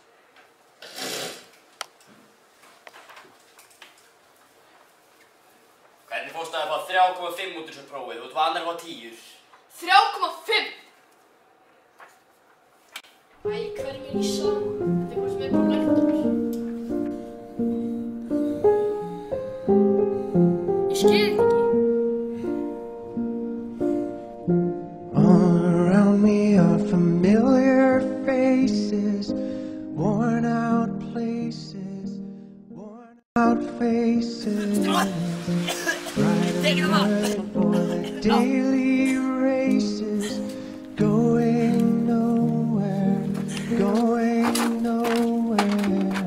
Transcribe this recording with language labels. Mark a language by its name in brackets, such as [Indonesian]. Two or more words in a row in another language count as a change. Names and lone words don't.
[Icelandic] Hvernig fórstu að fá 3,5 út úr þessu prófið? Þú var annar að fá 10. 3,5! Æ, hverjum er Lísa? Þetta er eitthvað sem er bara nært okkur. Ég skil þetta ekki. [English] All around me are familiar faces, worn out places, worn out faces. Riding for the daily races, going nowhere, going nowhere.